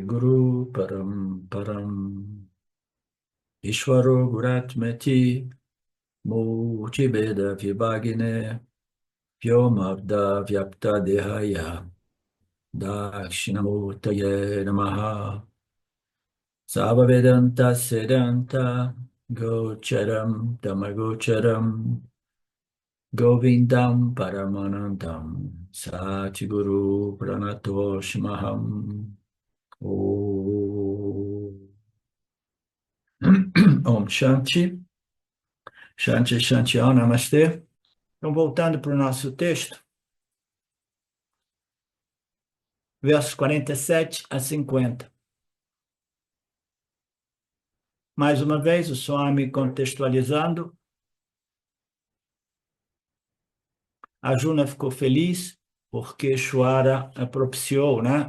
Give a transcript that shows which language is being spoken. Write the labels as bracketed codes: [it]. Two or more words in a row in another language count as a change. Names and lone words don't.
[sa] गुरु परम्परम् ईश्वरो गुरात्मति मूर्तिभेद विभागिने व्योमबद् व्याप्त देहाय दक्षिणामूर्तये नमः सर्ववेदान्त सिद्धान्त गोचरम् तमगोचरम् गोविन्दम् परमानन्दम् सद्गुरु प्रणतोऽस्म्यहम् ॐ ॐ शान्तिः शान्तिः शान्तिः ॐ Namastê. [pt] Então, voltando para o nosso texto, versos 47 a 50. Mais uma vez, o Swami contextualizando. Arjuna ficou feliz porque Ishvara propiciou, né?